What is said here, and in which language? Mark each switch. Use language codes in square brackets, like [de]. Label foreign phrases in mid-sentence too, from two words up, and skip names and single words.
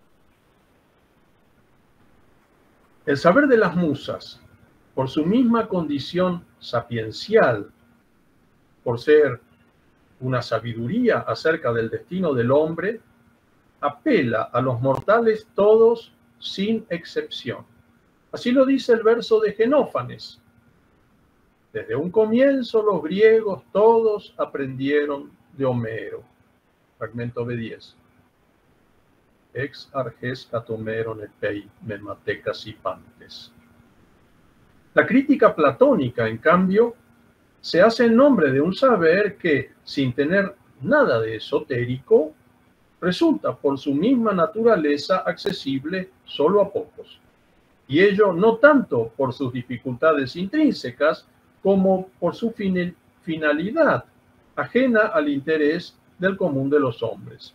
[es] El saber de las musas, por su misma condición sapiencial, por ser una sabiduría acerca del destino del hombre, apela a los mortales todos sin excepción. Así lo dice el verso de Genófanes. Desde un comienzo los griegos todos aprendieron de Homero. [el] Fragmento B10. ἐξ ἀρχῆς καθ' Ὅμηρον ἐπεὶ μεμαθήκασι πάντες. [es] La crítica platónica, en cambio, se hace en nombre de un saber que, sin tener nada de esotérico, resulta por su misma naturaleza accesible solo a pocos. Y ello no tanto por sus dificultades intrínsecas, como por su finalidad, ajena al interés del común de los hombres.